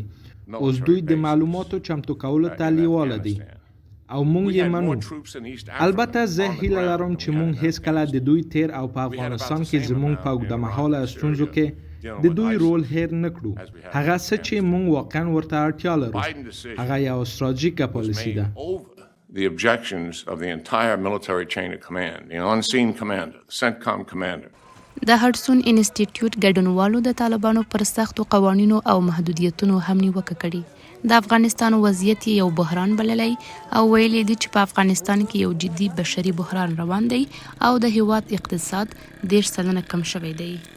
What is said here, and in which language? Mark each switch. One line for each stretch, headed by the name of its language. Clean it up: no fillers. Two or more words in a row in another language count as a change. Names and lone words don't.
Pashto: اوس دوی د معلوماتو چمتو کولو ته لیواله دي او موږ یې منو. البته زه هیله لرم چې موږ هیڅکله د دوی تیر او په افغانستان کې زموږ په اوږدمهاله ستونزو کې د دوی رول هیر نه کړو. هغه څه چې موږ واقعا ورته اړتیا لرو هغه یو ستراتیژیکه پالیسي ده.
English: The objections of the entire military chain of command, the unseen commander, the CENTCOM commander.
Pashto: د هډسون انسټیټیوټ ګډونوالو د طالبانو پر سختو قوانینو او محدودیتونو هم نیوکه کړې. د افغانستان وضعیت یو بحران بللی او ویلي دي چې په افغانستان کې یو جدي بشري بحران روان دی او د هیواد اقتصاد 10% کم شوی دی.